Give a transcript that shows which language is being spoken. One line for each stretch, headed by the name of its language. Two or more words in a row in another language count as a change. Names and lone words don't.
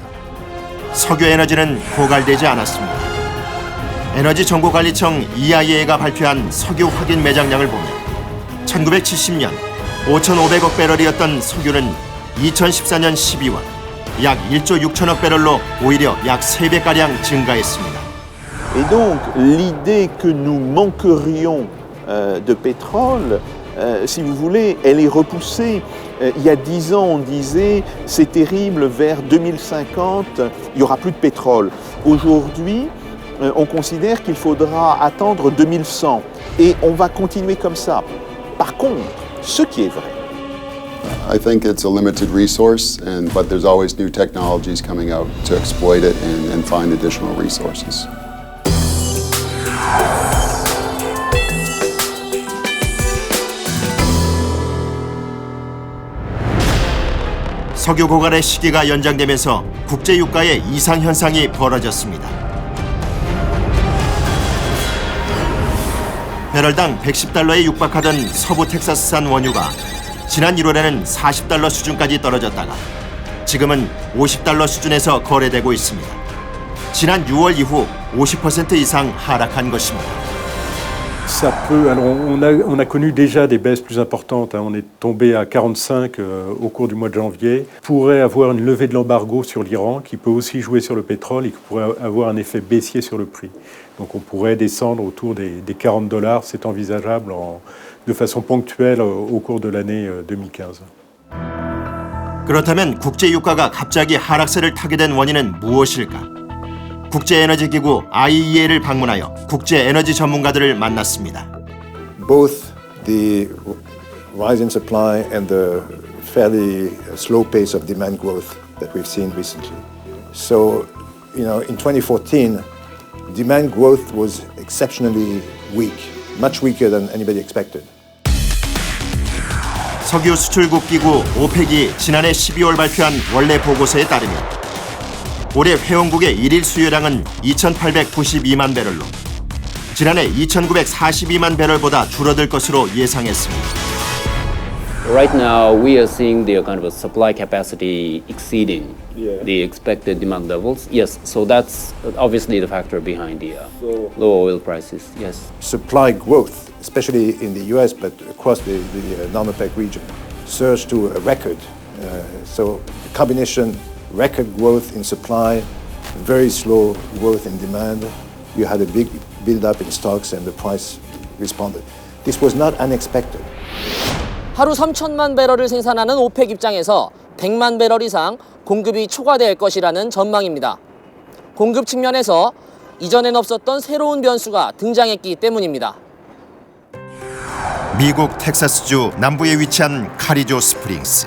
Korean: 석유 에너지는 고갈되지 않았습니다. 에너지정보관리청 EIA가 발표한 석유 확인 매장량을 보면 1970년 5,500억 배럴이었던 석유는 2014년 12월 약 1조 6천억 배럴로 오히려 약 3배가량 증가했습니다.
French: Et donc l'idée que nous manquerions de pétrole, si vous voulez, elle est repoussée. Il y a 10 ans, on disait c'est terrible, vers 2050, il n'y aura plus de pétrole. Aujourd'hui, on considère qu'il faudra attendre 2100 et on va continuer comme ça. Par contre, ce qui est vrai,
English: I think it's a limited resource, but there's always new technologies coming out to exploit it and find additional resources.
Korean: 석유 고갈의 시기가 연장되면서 국제유가의 이상현상이 벌어졌습니다. 배럴당 110달러에 육박하던 서부 텍사스산 원유가 지난 1월에는 40달러 수준까지 떨어졌다가 지금은 50달러 수준에서 거래되고 있습니다. 지난 6월 이후 50% 이상 하락한 것입니다.
French: Ça peut. Alors on a connu déjà des baisses plus importantes. On est tombé à 45 au cours du mois de janvier. Pourrait avoir une levée de l'embargo sur l'Iran, qui peut aussi jouer sur le pétrole et qui pourrait avoir un effet baissier sur le prix. Donc on pourrait descendre autour des $40. C'est envisageable de façon ponctuelle au cours de l'année 2015.
Korean: 그렇다면 국제유가가 갑자기 하락세를 타게 된 원인은 무엇일까? 국제에너지기구 IEA를 방문하여 국제에너지 전문가들을 만났습니다.
English: Both the rise in supply and the fairly slow pace of demand growth that we've seen recently. So, in 2014, demand growth was exceptionally weak, much weaker than anybody expected.
Korean: 석유 수출국 기구 오펙이 지난해 12월 발표한 원래 보고서에 따르면 올해 회원국의 일일 수요량은 2,892만 배럴로 지난해 2,942만 배럴보다 줄어들 것으로 예상했습니다.
English: Right now, we are seeing the kind of a supply capacity exceeding the expected demand levels. Yes, so that's obviously the factor behind the low oil prices. Yes. Supply growth, especially in the US, but across the non-OPEC region, surged to a record. So the combination, record growth in supply, very slow growth in demand. You had a big build-up in stocks and the price responded. This was not unexpected.
Korean: 하루 3천만 배럴을 생산하는 오펙 입장에서 100만 배럴 이상 공급이 초과될 것이라는 전망입니다. 공급 측면에서 이전엔 없었던 새로운 변수가 등장했기 때문입니다. 미국 텍사스주 남부에 위치한 카리조 스프링스.